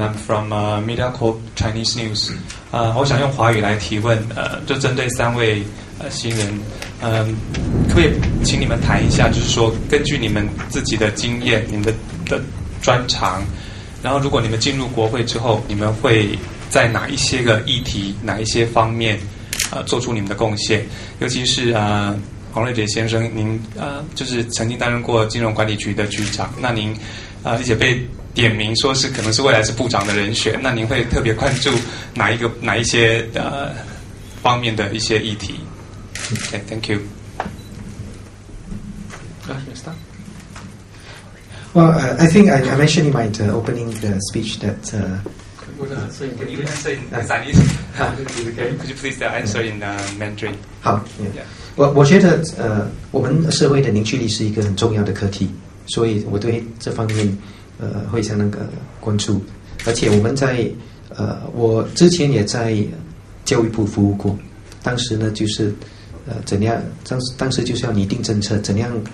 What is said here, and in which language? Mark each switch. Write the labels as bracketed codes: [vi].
[en] I'm from Media Corp Chinese News. [zh] 我想用华语来提问，就针对3位新人，可不可以请你们谈一下，就是说根据你们自己的经验、你们的专长，然后如果你们进入国会之后，你们会在哪一些个议题、哪一些方面做出你们的贡献？尤其是黄瑞杰先生，您就是曾经担任过金融管理局的局长，那您而且被点名说是可能是未来是部长的人选，那您会特别关注哪一些方面的一些议题 ？ [en] Okay, thank you. Well, I think I mentioned in my opening speech that. Can you answer in Chinese? Could you please answer in Mandarin? [zh] 好，我觉得我们社会的凝聚力是一个很重要的课题，所以我对这方面会相当关注，而且我们在我之前也在教育部服务过，当时呢就是怎样当时就是要拟定政策，怎样